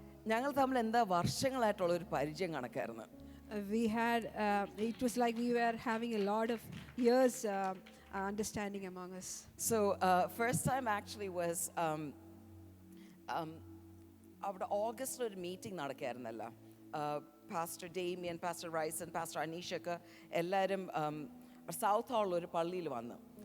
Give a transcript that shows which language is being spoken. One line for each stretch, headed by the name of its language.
Malayalam: ഞങ്ങൾ തമ്മിൽ എന്താ വർഷങ്ങളായിട്ടുള്ള ഒരു പരിചയം കണക്കായിരുന്നു.
English: we had it was like we were having a lot of years understanding among us. So first time actually was
Malayalam: അവിടെ ഓഗസ്റ്റിൽ ഒരു meeting നടക്കായിരുന്നല്ലോ. Pastor ഡേമിയൻ, pastor Ryzen, pastor അനീഷൊക്കെ എല്ലാവരും സൗത്ത് ഹാളിൽ ഒരു പള്ളിയിൽ വന്നു.